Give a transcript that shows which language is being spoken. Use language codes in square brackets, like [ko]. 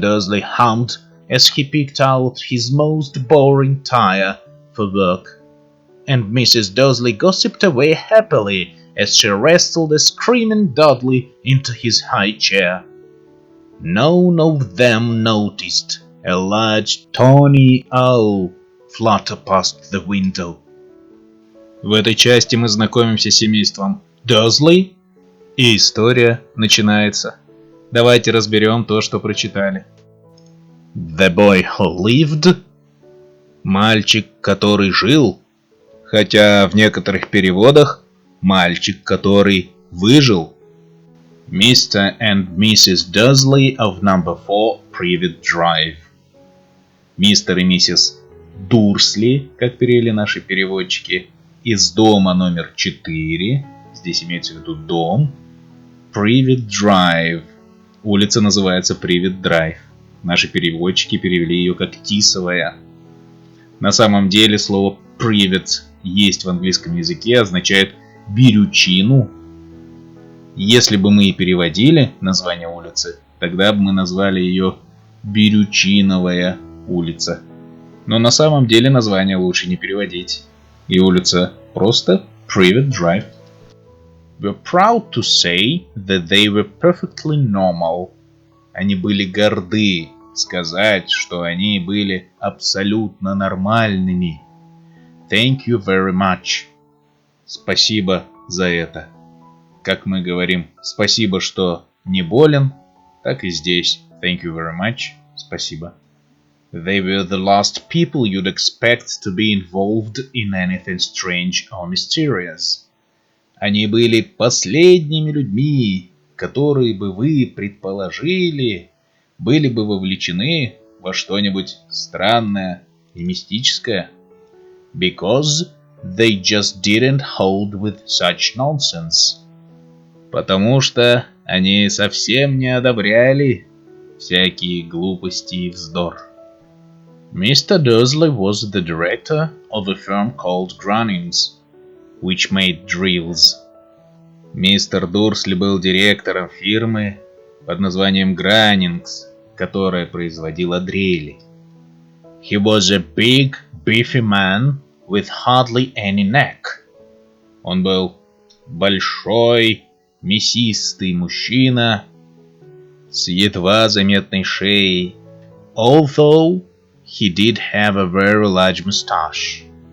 [en] Dursley hummed as he picked out his most boring tire for work, and Mrs. Dursley gossiped away happily as she wrestled a screaming Dudley into his high chair. None of them noticed a large tawny owl flutter past the window. [ru] В этой части мы знакомимся с семейством Дурслей, и история начинается. Давайте разберем то, что прочитали. [en] The boy who lived. [ru] Мальчик, который жил. Хотя в некоторых переводах мальчик, который выжил. [en] Mr. and Mrs. Dursley of number 4 Privet Drive. [ru] Мистер и миссис Дурсли, как перевели наши переводчики, из дома номер 4, здесь имеется в виду дом, Privet Drive. Улица называется Privet Drive. Наши переводчики перевели ее как Тисовая. На самом деле слово Privet есть в английском языке, означает бирючину. Если бы мы и переводили название улицы, тогда бы мы назвали ее Бирючиновая улица. Но на самом деле название лучше не переводить. И улица просто Privet Drive. [en] We're proud to say that they were perfectly normal. [ru] Они были горды сказать, что они были абсолютно нормальными. [en] Thank you very much. [ru] Спасибо за это. Как мы говорим, спасибо, что не болен, так и здесь. [en] Thank you very much. [ru] Спасибо. [en] They were the last people you'd expect to be involved in anything strange or mysterious. [ru] Они были последними людьми, которые бы вы предположили, были бы вовлечены во что-нибудь странное и мистическое. [en] Because they just didn't hold with such nonsense. [ru] Потому что они совсем не одобряли всякие глупости и вздор. [en] Mr. Dursley was the director of a firm called Grunnings, which made drills. [ru] Мистер Дурсли был директором фирмы под названием Grunnings, которая производила дрели. [en] He was a big, beefy man with hardly any neck. [ru] Он был большой, мясистый мужчина с едва заметной шеей. [en] Although he did have a very large mustache.